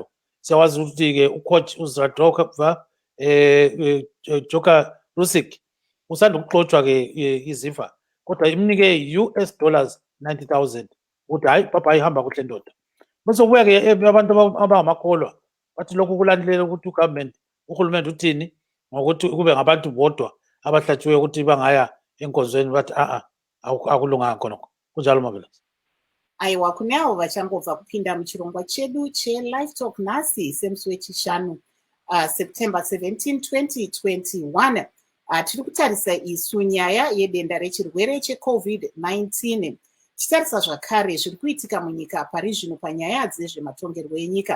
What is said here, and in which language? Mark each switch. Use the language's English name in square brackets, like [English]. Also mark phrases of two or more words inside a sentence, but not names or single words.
[North Ndebele] Siyawazi ukuthi-ke ucoach uZradova Jogarusic usanda ukuxotshwa-ke izifa, kodwa imnike [English] US dollars [North Ndebele] 90,000 ukuthi hayi baba ayihamba kuhle ndoda. Bese kubuya-ke abantu abangamakholwa bathi lokhu kulandelela ukuthi uhulumende uthini ngokuthi kube ngabantu bodwa abahlatshiweyo ukuthi bangaya enkonzweni bathi akulunganga khonokho kunjalo Marvelous. [Shona] Aiwa, kune avo vachangobva kupinda muchirongwa chedu cheLiveTalk nhasi semusi wechishanu September 17, 2021. Tiri kutarisa isu nyaya yedenda rechirwere cheCovid-19. Tichitarisa zvakare zviri kuitika munyika pari zvino panyaya dzezvematongerwo enyika.